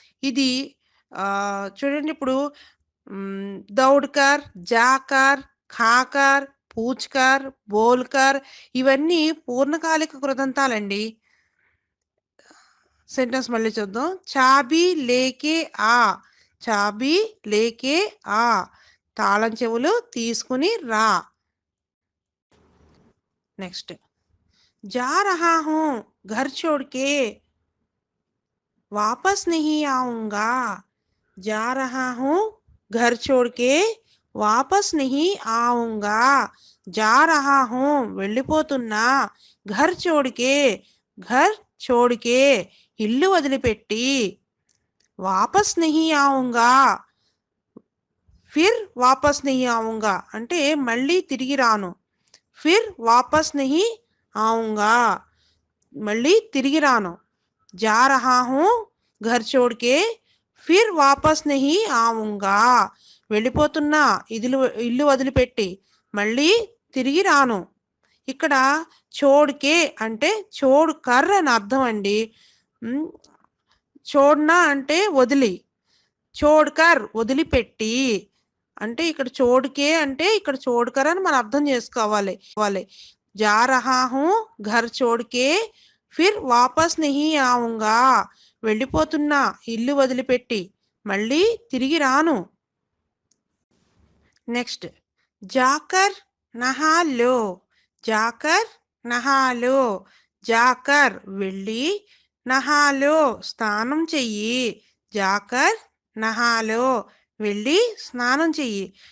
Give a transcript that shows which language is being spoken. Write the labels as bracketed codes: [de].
[te] ఇది చూడండి ఇప్పుడు దౌడ్‌కర్, జాకర్, ఖాకర్, పూచ్‌కర్, బోల్‌కర్ ఇవన్నీ పూర్ణకాలిక కృదంతాలండి. సెంటెన్స్ మళ్ళీ చూద్దాం. [hi] చాబీ లేకే ఆ, చాబీ లేకే ఆ, [te] తాళం చెవులు తీసుకుని రా. [hi] నెక్స్ట్ जा रहा हूँ घर छोड़ के वापस नहीं आऊंगा. जा रहा हूँ घर छोड़ के वापस नहीं आऊंगा. जा रहा हूँ [te] వెళ్ళిపోతున్నా. [hi] घर छोड़ के घर छोड़ के [te] ఇల్లు వదిలిపెట్టి. [hi] వాపస్ नहीं आऊंगा ఫిర్ వాపస్ नहीं आऊंगा [te] అంటే మళ్ళీ తిరిగి రాను. [hi] ఫిర్ వాపస్ नहीं आऊंगा [te] మళ్ళీ తిరిగి రాను. [hi] जा रहा हूँ घर छोड़ के फिर वापस नहीं आऊंगा [te] వెళ్ళిపోతున్నా ఇల్లు వదిలిపెట్టి మళ్ళీ తిరిగి రాను. ఇక్కడ చోడ్కే అంటే చోడ్ కర్ అని అర్థం అండి. చోడ్నా అంటే వదిలి, చోడ్కర్ వదిలిపెట్టి అంటే ఇక్కడ చోడ్కే అంటే ఇక్కడ చోడ్కర్ అని మనం అర్థం చేసుకోవాలి. [hi] जा रहा हूँ घर छोड़ के फिर वापस नहीं आऊंगा [te] వెళ్ళిపోతున్నా ఇల్లు వదిలిపెట్టి మళ్ళీ తిరిగి రాను. [hi] నెక్స్ట్ జాకర్ నహా లో, జాకర్ నహా లో, జాకర్ [te] వెళ్ళి, [hi] నహాలో [te] స్నానం చెయ్యి. [hi] జాకర్ నహాలో [te] వెళ్ళి స్నానం చెయ్యి.